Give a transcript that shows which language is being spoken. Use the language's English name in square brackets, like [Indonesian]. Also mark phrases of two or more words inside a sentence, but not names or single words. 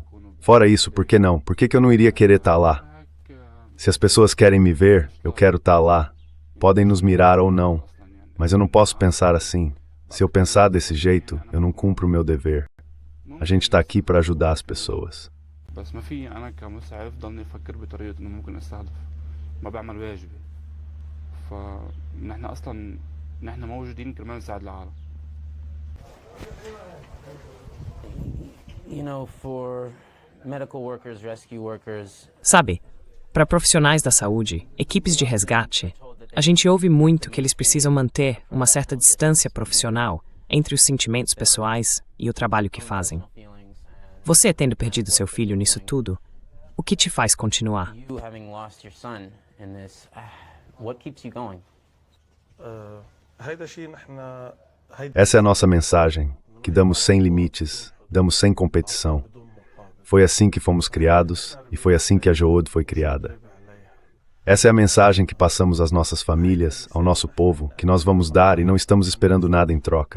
[Portuguese] Fora isso, por que não? Por que eu não iria querer estar lá? Se as pessoas querem me ver, eu quero estar lá. Podem nos mirar ou não, mas eu não posso pensar assim. Se eu pensar desse jeito, eu não cumpro o meu dever. A gente está aqui para ajudar as pessoas. [Arabic] بس ما في انا كمسعف ضلني افكر بطريقه انه ممكن استهدف ما بعمل واجبي فنحن اصلا نحن موجودين كرمال نساعد العالم. [English] You know, for medical workers, rescue workers, [Portuguese] Sabe, para profissionais da saúde, equipes de resgate, a gente ouve muito que eles precisam manter uma certa distância profissional entre os sentimentos pessoais e o trabalho que fazem. Você tendo perdido seu filho nisso tudo, o que te faz continuar? [English] you having lost your son in this, what keeps you going? [Arabic] هيدا شيء نحن [Portuguese] Essa é a nossa mensagem, que damos sem limites, damos sem competição. Foi assim que fomos criados e foi assim que a Jood foi criada. Essa é a mensagem que passamos às nossas famílias, ao nosso povo, que nós vamos dar e não estamos esperando nada em troca.